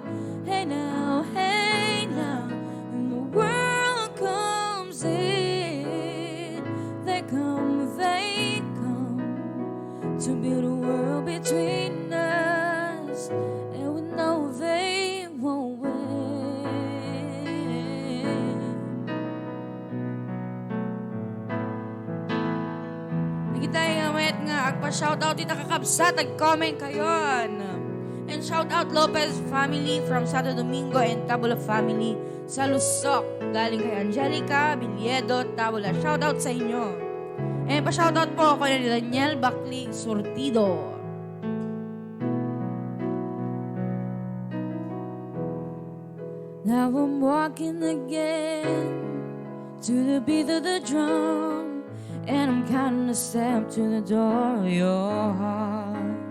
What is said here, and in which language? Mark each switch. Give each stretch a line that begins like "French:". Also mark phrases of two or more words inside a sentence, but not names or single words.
English: Hey now, when the world comes in, they come to build a world between us, and we know they won't win.
Iloko: Nagitay nga met nga agpa-shoutout ita kakabsat, ag-comment kayon.
English: And shoutout Lopez family from Santo Domingo and Tabula family sa Lusok.
Filipino: Galing kay Angelica, Bilyedo, Tabula. Shoutout sa inyo. And pa-shoutout po ako ni Daniel Bakli Surtido.
English: Now I'm walking again to the beat of the drum, and I'm counting a step to the door of your heart.